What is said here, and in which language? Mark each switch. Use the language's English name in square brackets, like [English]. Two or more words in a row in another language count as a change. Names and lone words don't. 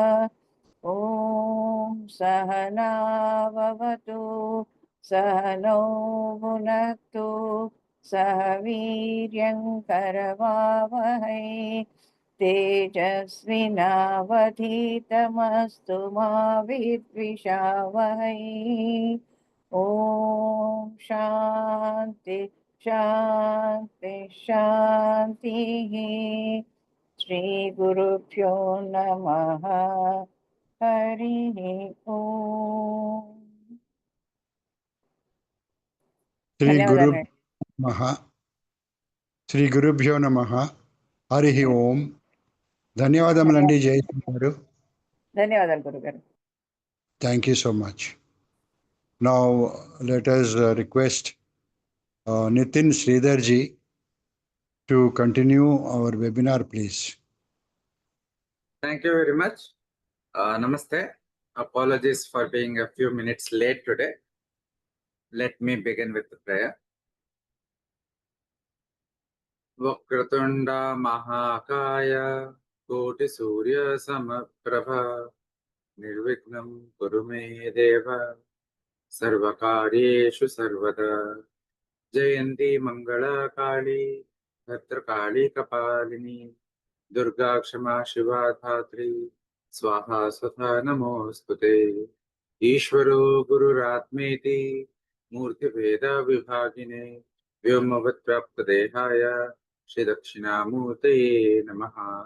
[Sanskrit] ॐ सहनाववतु सहनौ भुनक्तु सह वीर्यङ्करवावहै तेजस्विनावधीतमस्तु मा विद्विषावहै ॐ शान्ति शान्ति शान्तिः। श्रीगुरुभ्यो नमः। हरिः ओम्। శ్రీ గురు [Telugu] ధన్యవాదాలు. [Sanskrit] నమః. శ్రీ గురుభ్యో నమః. హరి ఓం. [Telugu] ధన్యవాదములండి జయశ్రీ గారు. ధన్యవాదాలు గురుగారు. [English] Thank you so much. Now let us request Nithin Sridhar ji to continue our webinar, please. Thank you very much. Namaste. Apologies for being a few minutes late today. Let me begin with the prayer. [Sanskrit] वक्रतुण्ड महाकाय कोटि सूर्य समप्रभ निर्विघ्नम् कुरुमे देव सर्वकार्येषु सर्वदा जयन्ती मङ्गला काली भद्रकाली कपालिनी दुर्गा क्षमा शिवा धात्री स्वाहा स्वधा नमोस्तुते ईश्वरो गुरुरात्मेति मूर्ति वेद विभागिने व्योमवत्राप्त देहाय श्री दक्षिणामूर्तये नमः